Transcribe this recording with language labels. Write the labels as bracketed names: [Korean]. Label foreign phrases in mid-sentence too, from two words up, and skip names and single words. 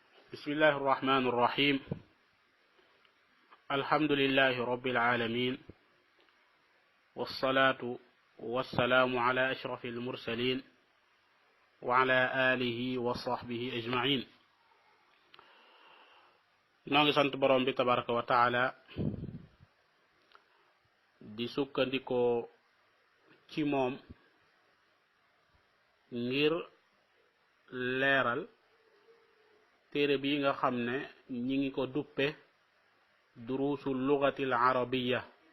[Arabic] بسم الله الرحمن الرحيم الحمد لله رب العالمين والصلاة والسلام على أشرف المرسلين وعلى آله وصحبه أجمعين. [Wolof] نانغي سانت بروم بي [Arabic] تبارك وتعالى [Wolof] di sukkandiko ci moom ngir leeral téere bi nga xam ne ñi ngi ko duppe [Arabic] دروس اللغة العربية